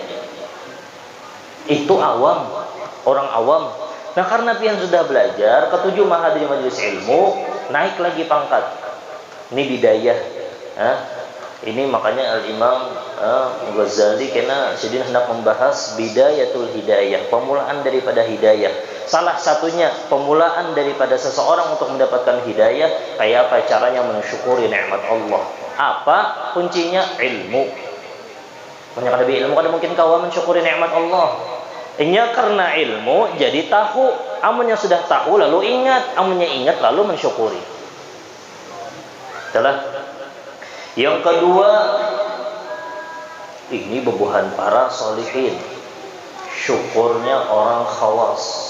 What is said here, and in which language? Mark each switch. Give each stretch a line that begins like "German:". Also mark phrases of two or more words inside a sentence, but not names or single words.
Indonesian: Itu awam, orang awam.
Banjar: Nah karena pian sudah belajar, ketujuh mahadiri majelis ilmu, naik lagi pangkat.
Indonesian: Ini bidayah. Ini makanya Al-Imam Ghazali kena sedih hendak membahas bidayatul hidayah, pemulaan daripada hidayah. Salah satunya pemulaan daripada seseorang untuk mendapatkan hidayah, kayak apa caranya mensyukuri nikmat Allah. Apa kuncinya? Ilmu. Banyak ada ilmu kan mungkin kau mensyukuri nikmat Allah.
Banjar: Inya karena ilmu jadi tahu. Amunnya sudah tahu lalu ingat, amunnya ingat lalu mensyukuri.
Indonesian: Itulah.
Banjar: Yang kedua, ini bebuhan para solihin, syukurnya orang khawas.